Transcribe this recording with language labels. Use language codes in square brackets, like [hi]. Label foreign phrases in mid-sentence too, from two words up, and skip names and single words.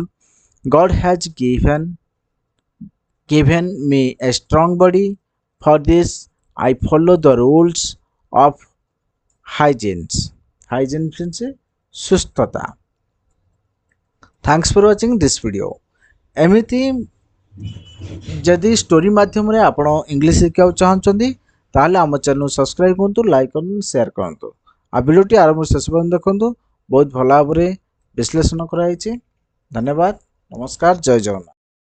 [en] God has given me a strong body. For this, I follow the rules of hygiene. Hygiene means ସୁସ୍ଥତା. Thanks for watching this video. [or] ଏମିତି ଯଦି ଷ୍ଟୋରି ମାଧ୍ୟମରେ ଆପଣ ଇଂଲିଶ ଶିଖିବାକୁ ଚାହୁଁଛନ୍ତି ତାହେଲେ ଆମ ଚ୍ୟାନେଲ ସବସ୍କ୍ରାଇବ କରନ୍ତୁ, ଲାଇକ୍ କରନ୍ତୁ, ସେୟାର କରନ୍ତୁ। ଆଉ ଭିଡ଼ିଓଟି ଆରମ୍ଭରୁ ଶେଷ ପର୍ଯ୍ୟନ୍ତ ଦେଖନ୍ତୁ। ବହୁତ ଭଲ ଭାବରେ ବିଶ୍ଳେଷଣ କରାଯାଇଛି। ଧନ୍ୟବାଦ। ନମସ୍କାର। ଜୟ ଜଗନ୍ନାଥ।